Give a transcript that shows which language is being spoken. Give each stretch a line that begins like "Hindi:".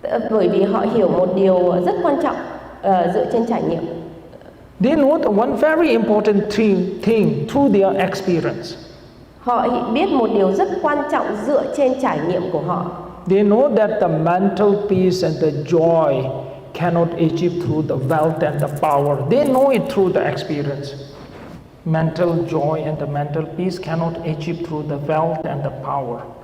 Vietnamese: Bởi vì họ hiểu một điều rất quan trọng dựa trên trải nghiệm.
English: They know the one very important thing through their experience.
Vietnamese: Họ biết một điều rất quan trọng dựa trên trải nghiệm của họ.
English: They know that the mental peace and the joy cannot achieve through the wealth and the power. They know it through the experience. Mental joy and the mental peace cannot achieve through the wealth and the power.